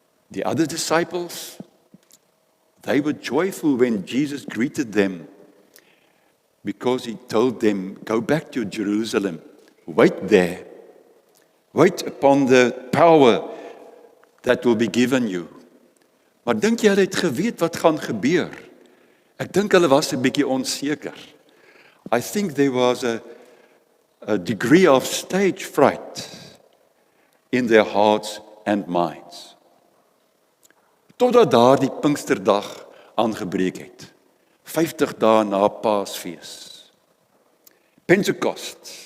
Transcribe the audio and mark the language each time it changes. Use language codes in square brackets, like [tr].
[en] The other disciples, they were joyful when Jesus greeted them because he told them, go back to Jerusalem. Wait there. Wait upon the power that will be given you. [af] Maar dink jy hulle het geweet wat gaan gebeur? Ek dink hulle was 'n bietjie onseker. [en] I think there was a degree of stage fright in their hearts and minds. [af] Totdat daardie Pinksterdag aangebreek het. 50 dae na Paasfees. Pentecost.